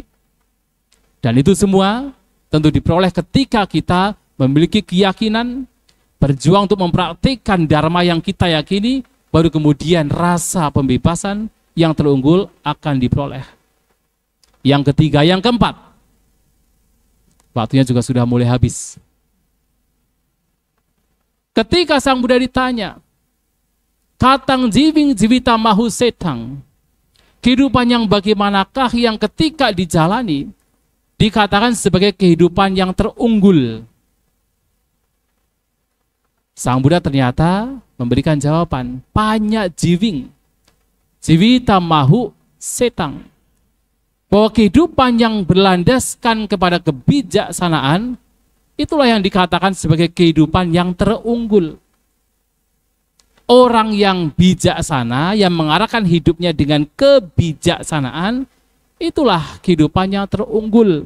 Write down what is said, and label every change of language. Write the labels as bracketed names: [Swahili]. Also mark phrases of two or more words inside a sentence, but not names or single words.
[Indonesian] Dan itu semua tentu diperoleh ketika kita memiliki keyakinan, berjuang untuk mempraktikkan dharma yang kita yakini, baru kemudian rasa pembebasan yang terunggul akan diperoleh. Yang ketiga, yang keempat, waktunya juga sudah mulai habis. Ketika Sang Buddha ditanya, [Pali] Katang jiving jivita mahu setang, [Indonesian] kehidupan yang bagaimanakah yang ketika dijalani dikatakan sebagai kehidupan yang terunggul? Sang Buddha ternyata memberikan jawaban, [Pali] panya jiving jivita mahu setang, [Indonesian] bahwa kehidupan yang berlandaskan kepada kebijaksanaan itulah yang dikatakan sebagai kehidupan yang terunggul. Orang yang bijaksana, yang mengarahkan hidupnya dengan kebijaksanaan, itulah kehidupan yang terunggul.